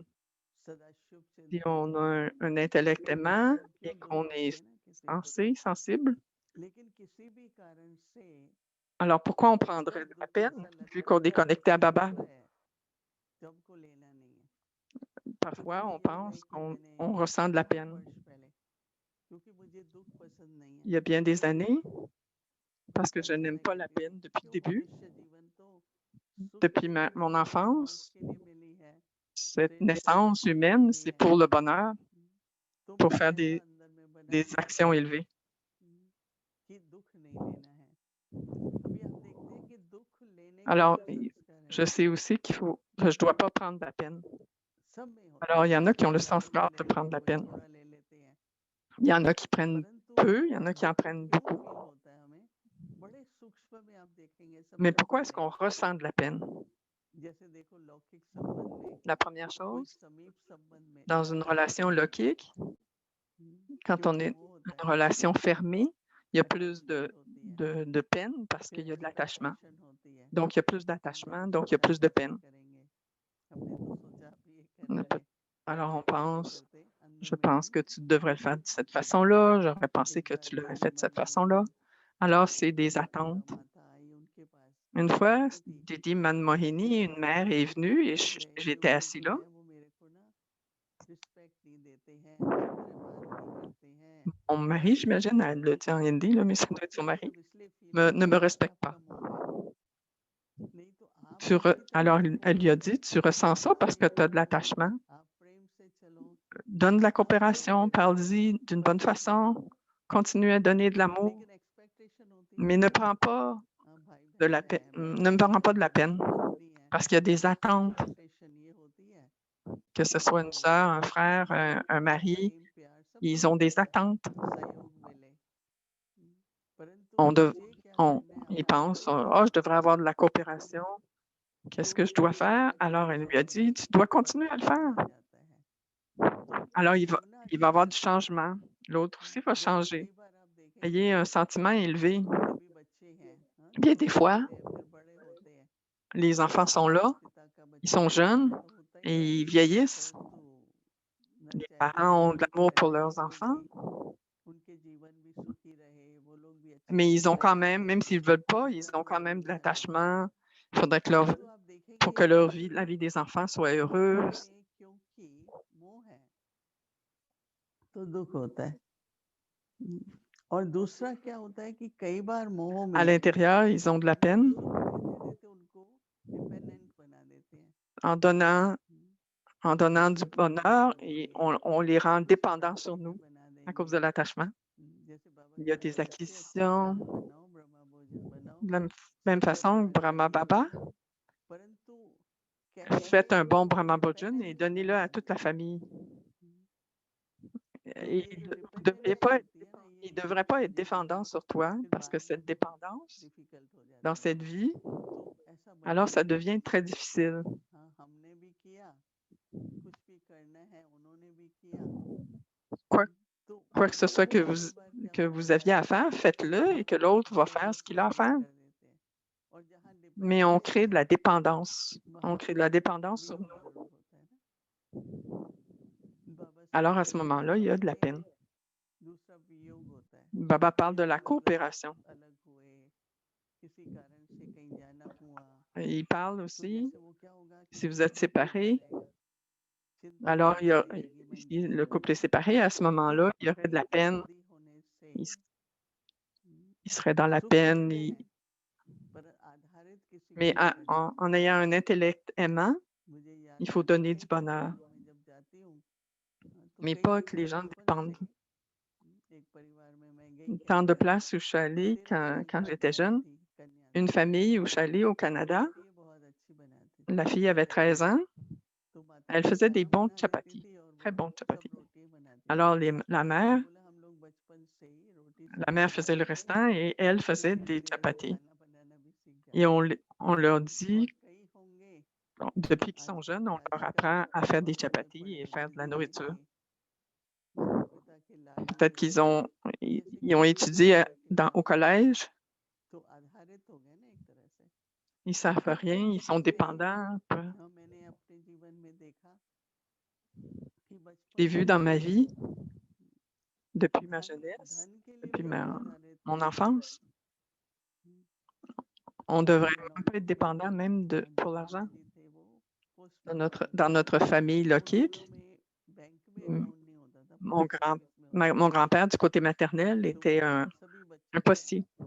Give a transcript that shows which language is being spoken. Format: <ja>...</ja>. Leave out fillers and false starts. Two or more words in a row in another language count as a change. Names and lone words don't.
<fr>Si on a un intellect aimant et qu'on est sensible, alors pourquoi on prendrait de la peine vu qu'on est connecté à Baba? Parfois, on pense qu'on ressent de la peine.</fr> <hi>क्योंकि मुझे दुख पसंद नहीं है</hi> <fr>il y a bien des années, parce que je</fr> <hi>करने</hi> <fr>n'aime pas la</fr> <hi>लगती हूँ</hi> <fr>peine depuis le</fr> <hi>क्यों</hi> <fr>début,</fr> <hi>मनुष्य जीवन तो सुख</hi> <fr>depuis</fr> <hi>के लिए</hi> <fr>mon</fr> <hi>मिली है मौज</hi> <fr>enfance.</fr> <hi>के लिए मिली है</hi> <fr>Cette</fr> <hi>प्रेम के लिए</hi> <fr>naissance</fr> <hi>मिली</hi> <fr>humaine,</fr> <hi>है</hi> <fr>c'est pour le bonheur,</fr> <hi>तो</hi> <fr>pour</fr> <hi>मुझे</hi> <fr>faire</fr> <hi>ऐसा</hi> <fr>des</fr> <hi>अंदर में बना है</hi> <fr>actions élevées.</fr> <hi>कि दुख नहीं लेना है अभी हम देखते हैं कि दुख लेने का</hi> <fr>Alors,</fr> <hi>जो संस्कार</hi> <fr>je</fr> <hi>है</hi> <fr>sais aussi que je ne dois pas prendre la peine.</fr> <hi>सब में होता</hi> <fr>Alors, il y en a qui ont le</fr> <hi>है कोई</hi> <fr>sanskar de</fr> <hi>लेते</hi> <fr>prendre la</fr> <hi>कोई</hi> <fr>peine.</fr> <hi>थोड़ा ले लेते हैं</hi> <fr>Il y en a qui prennent</fr> <hi>परंतु</hi> <fr>peu, il y en a qui en</fr> <hi>दुख</hi> <fr>prennent</fr> <hi>क्यों</hi> <fr>beaucoup.</fr> <hi>फील होता है हमें बड़े सूक्ष्म में आप देखेंगे</hi> <fr>Mais</fr> <hi>सबसे</hi> <fr>pourquoi est-ce</fr> <hi>पहले</hi> <fr>qu'on ressent de la peine?</fr> <hi>जैसे देखो लौकिक संबंध में</hi> <fr>La première</fr> <hi>कोई</hi> <fr>chose,</fr> <hi>समीप संबंध में</hi> <fr>dans une relation lokique, quand</fr> <hi>क्यों</hi> <fr>on est</fr> <hi>मोह होता</hi> <fr>dans une</fr> <hi>है</hi> <fr>relation fermée, il y a plus</fr> <hi>attachment होती है</hi> <fr>de peine parce</fr> <hi>फिर</hi> <fr>qu'il y a de l'attachement.</fr> <hi>expectation होती है</hi> <fr>Donc, il y a plus</fr> <hi>हम</hi> <fr>d'attachement,</fr> <hi>बच्चे</hi> <fr>donc il y a plus de</fr> <hi>शादी नहीं</hi> <fr>peine.</fr> <hi>करेंगे हमने तो सोचा आप ये कर</hi> <fr>On a peut-</fr> <hi>डाले</hi> <fr>Alors, on</fr> <hi>ऐसे करते</hi> <fr>pense,</fr> <hi>करते अंदर</hi> <fr>je</fr> <hi>में हम</hi> <fr>pense que tu devrais le faire de cette façon-là, j'aurais pensé</fr> <hi>एक</hi> <fr>que</fr> <hi>बार</hi> <fr>tu</fr> <hi>एक</hi> <fr>l'aurais fait de cette</fr> <hi>संबंध में</hi> <fr>façon-là. Alors, c'est des</fr> <hi>एक</hi> <fr>attentes.</fr> <hi>माता आई उनके पास</hi> <fr>Une</fr> <hi>मैं</hi> <fr>fois,</fr> <hi>बैठी थी</hi> <fr>Didi Manmohini, une mère, est venue et j'étais</fr> <hi>क्योंकि</hi> <fr>assis</fr> <hi>जो</hi> <fr>là.</fr> <hi>है वो मेरे को ना रिस्पेक्ट नहीं देते हैं हमसे बात नहीं करते हैं</hi> <fr>Mon mari, j'imagine, elle le dit en hindi, là, mais ça doit être son</fr> <hi>मुझे</hi> <fr>mari,</fr> <hi>अब इसलिए फील होता</hi> <fr>ne me</fr> <hi>है कि</hi> <fr>respecte pas.</fr> <hi>आपका मोह है नहीं तो आप अच्छी</hi> <fr>Alors,</fr> <hi>तरह से</hi> <fr>elle lui a</fr> <hi>बोलो</hi> <fr>dit, tu ressens ça parce que tu as de l'attachement.</fr> <hi>आप प्रेम से चलो</hi> <fr>Donne de la</fr> <hi>आप प्रेम</hi> <fr>coopération,</fr> <hi>से</hi> <fr>parle-y d'une bonne façon, continue à donner de l'amour,</fr> <hi>लेकिन एक्सपेक्टेशन होती है</hi> <fr>mais ne</fr> <hi>ना</hi> <fr>prends pas</fr> <hi>भाई</hi> <fr>de</fr> <hi>बहन</hi> <fr>la peine,</fr> <hi>है</hi> <fr>ne me</fr> <hi>बहन</hi> <fr>prends pas de la</fr> <hi>है</hi> <fr>peine,</fr> <hi>पत्नी है</hi> <fr>parce qu'il y a des attentes,</fr> <hi>एक्सपेक्टेशन ये होती है</hi> <fr>que ce soit une sœur, un frère, un mari,</fr> <hi>प्रेम प्यार सब</hi> <fr>ils</fr> <hi>कुछ</hi> <fr>ont</fr> <hi>दे</hi> <fr>des attentes.</fr> <hi>सहयोग मिले परंतु</hi> <fr>On dev-</fr> <hi>मुझे क्या</hi> <fr>on-</fr> <hi>करना है</hi> <fr>ils</fr> <hi>अपने</hi> <fr>pensent,</fr> <hi>को</hi> <fr>oh, je devrais avoir de la coopération. Qu'est-ce que je dois faire? Alors, elle lui a dit, tu dois continuer à le faire.</fr> <hi>आ जाता है तो</hi> <fr>Alors,</fr> <hi>होना</hi> <fr>il va</fr> <hi>अच्छा</hi> <fr>avoir du</fr> <hi>लगता है</hi> <fr>changement. L'autre aussi va</fr> <hi>जैसे</hi> <fr>changer.</fr> <hi>कई बार आप देखेंगे</hi> <fr>Ayez un sentiment élevé.</fr> <hi>जिनके भी बच्चे हैं</hi> <fr>Bien</fr> <hi>छोटे</hi> <fr>des fois,</fr> <hi>होते हैं फिर बड़े होते हैं</hi> <fr>les enfants sont là,</fr> <hi>पिता का</hi> <fr>ils</fr> <hi>बच्चा</hi> <fr>sont jeunes</fr> <hi>तो होता ही</hi> <fr>et</fr> <hi>है</hi> <fr>ils vieillissent.</fr> <hi>परंतु न</hi> <fr>Les</fr> <hi>चाहे</hi> <fr>parents ont de l'amour pour</fr> <hi>करें</hi> <fr>leurs enfants,</fr> <hi>क्योंकि उनके जीवन भी सुखी रहे वो लोग भी अच्छे</hi> <fr>mais</fr> <hi>से</hi> <fr>ils ont quand</fr> <hi>रहें</hi> <fr>même s'ils ne veulent pas, ils ont quand même de l'attachement. Il faudrait que</fr> <hi>परंतु आप</hi> <fr>pour</fr> <hi>देखेंगे</hi> <fr>que leur vie, la vie des enfants soit heureuse.</fr> <hi>में क्योंकि मोह है तो दुख होता है और दूसरा क्या होता है कि कई बार मोह</hi> <fr>À</fr> <hi>में</hi> <fr>l'intérieur, ils ont de la peine</fr> <hi>सुख देते देते उनको डिपेंडेंट बना देते हैं</hi> <fr>en donnant du bonheur et on les rend dépendants sur nous à cause de l'attachement.</fr> <hi>जैसे बाबा</hi> <fr>Il y a</fr> <hi>कहते</hi> <fr>des</fr> <hi>हैं अच्छे अच्छे खाना</hi> <fr>acquisitions.</fr> <hi>बनाओ ब्रह्मा भोजन बनाओ</hi> <fr>De la même</fr> <hi>सब</hi> <fr>façon que</fr> <hi>परिवार</hi> <fr>Brahma</fr> <hi>बैठे</hi> <fr>Baba,</fr> <hi>परंतु कैसे</hi> <fr>faites un bon</fr> <hi>उनको</hi> <fr>Brahma Bhojan et</fr> <hi>डिपेंडेंस</hi> <fr>donnez-le</fr> <hi>बना</hi> <fr>à toute la famille.</fr> <hi>तो</hi> <fr>Et</fr> <hi>ये जो</hi> <fr>vous devriez</fr> <hi>डिपेंडेंसी</hi> <fr>pas</fr> <hi>होती है ना</hi> <fr>ils</fr> <hi>ये</hi> <fr>ne devraient pas être</fr> <hi>जीवन</hi> <fr>dépendants</fr> <hi>में</hi> <fr>sur toi</fr> <hi>फिर</hi> <fr>parce que</fr> <hi>बाद</hi> <fr>cette</fr> <hi>में</hi> <fr>dépendance</fr> <hi>डिफिकल्ट हो</hi> <fr>dans</fr> <hi>जाता है</hi> <fr>cette vie,</fr> <hi>तो ऐसा</hi> <fr>alors</fr> <hi>बनने</hi> <fr>ça</fr> <hi>नहीं</hi> <fr>devient</fr> <hi>देना</hi> <fr>très difficile.</fr> <hi>हाँ हमने भी किया कुछ भी करना है उन्होंने भी किया</hi> <fr>Quoi,</fr> <hi>तो</hi> <fr>quoi que ce soit</fr> <hi>कई बार क्या</hi> <fr>que</fr> <hi>होता</hi> <fr>vous aviez à faire, faites-le et que l'autre va faire ce qu'il a à faire.</fr> <hi>कर देते हैं और जहाँ</hi> <fr>Mais on</fr> <hi>डिपेंडेंसी</hi> <fr>crée de la dépendance. On crée de la dépendance sur nous.</fr> <hi>जरूर होता है ना बाबा</hi> <fr>Alors à ce moment-là, il y a de la peine.</fr> <hi>दूसरा वियोग होता है</hi> <fr>Baba parle de la</fr> <hi>वियोग मतलब</hi> <fr>coopération.</fr> <hi>अलग हुए किसी कारण से कहीं जाना हुआ</hi> <fr>Il parle</fr> <hi>तो</hi> <fr>aussi,</fr> <hi>जैसे वो क्या होगा कि</hi> <fr>si vous êtes séparés,</fr> <hi>चिंता</hi> <fr>alors</fr> <hi>बढ़ती रहेगी मन</hi> <fr>si</fr> <hi>में</hi> <fr>le couple est séparé, à ce moment-là, il y aurait de la peine.</fr> <hi>शादी होने से</hi> <fr>Il serait dans la</fr> <hi>सुख</hi> <fr>peine.</fr> <hi>मिलते हैं पर आधारित किसी</hi> <fr>Mais</fr> <hi>के ऊपर नहीं</hi> <fr>en ayant un intellect aimant,</fr> <hi>मुझे याद</hi> <fr>il faut</fr> <hi>आता</hi> <fr>donner</fr> <hi>है</hi> <fr>du</fr> <hi>कि</hi> <fr>bonheur,</fr> <hi>मैं जब जाती हूँ तो</hi> <fr>mais</fr> <hi>कई</hi> <fr>pas que</fr> <hi>जगह</hi> <fr>les gens</fr> <hi>बचपन</hi> <fr>dépendent.</fr> <hi>से एक परिवार में मैं गई</hi> <fr>Tant de</fr> <hi>कनाडा</hi> <fr>places où je suis allée</fr> <hi>13</hi> <fr>quand</fr> <hi>साल</hi> <fr>j'étais</fr> <hi>प्यारी</hi> <fr>jeune,</fr> <hi>थी कन्या</hi> <fr>une</fr> <hi>थी</hi> <fr>famille où je suis allée au Canada,</fr> <hi>रोटी बहुत अच्छी बनाती थी</hi> <fr>la fille avait 13 ans,</fr> <hi>तो माता</hi> <fr>elle</fr> <hi>जी</hi> <fr>faisait des</fr> <hi>खाना</hi> <fr>bons</fr> <hi>बना देती</hi> <fr>chapatis,</fr> <hi>थी और</hi> <fr>très</fr> <hi>वो</hi> <fr>bons</fr> <hi>सब</hi> <fr>chapatis.</fr> <hi>रोटी बनाती थी</hi> <fr>Alors</fr> <hi>तो मैंने बोला हम लोग बचपन से ही रोटी</hi> <fr>la mère</fr> <hi>सब्जी</hi> <fr>faisait le</fr> <hi>खाते थे</hi> <fr>restant et elle</fr> <hi>तो</hi> <fr>faisait des</fr> <hi>इसलिए वो</hi> <fr>chapatis.</fr> <hi>खाना बनाना भी सीख</hi> <fr>Et</fr> <hi>जाते</hi> <fr>on leur</fr> <hi>और</hi> <fr>dit,</fr> <hi>कई होंगे</hi> <fr>depuis qu'ils</fr> <hi>आज</hi> <fr>sont jeunes, on leur</fr> <hi>आजकल</hi> <fr>apprend à faire des</fr> <hi>बहुत अलग</hi> <fr>chapatis</fr> <hi>पढ़े</hi> <fr>et</fr> <hi>लिखे</hi> <fr>faire de la nourriture.</fr> <hi>दिखेंगे माता पिता के लाडले</hi> <fr>Peut-être</fr> <hi>हुए</hi> <fr>qu'ils ont,</fr> <hi>जैसे</hi> <fr>ils ont</fr> <hi>किसी</hi> <fr>étudié</fr> <hi>परिवार के</hi> <fr>au collège,</fr> <hi>तो आधारित हो गए ना एक तरह से</hi> <fr>ils savent rien, ils sont</fr> <hi>ऐसे ही</hi> <fr>dépendants.</fr> <hi>मैंने अपने जीवन में देखा कि</hi> <fr>J'ai</fr> <hi>बचपन</hi> <fr>vu</fr> <hi>से</hi> <fr>dans ma vie, depuis ma</fr> <hi>धन</hi> <fr>jeunesse,</fr> <hi>धन के लिए</hi> <fr>depuis</fr> <hi>भी लोग आधारित</hi> <fr>mon</fr> <hi>थे</hi> <fr>enfance, on devrait même pas être</fr> <hi>नौनक थे</hi> <fr>dépendant même pour l'argent.</fr> <hi>दादाजी थे वो पोस्ट</hi> <fr>Dans notre famille</fr> <hi>तो उन</hi> <fr>lokique,</fr> <hi>दिनों में बैंक में</hi> <fr>m-</fr> <hi>अकाउंट नहीं होता था</hi> <fr>mon</fr> <en>post office</en> <hi>में</hi> <fr>mon grand-père, du côté maternel, était un postier.</fr>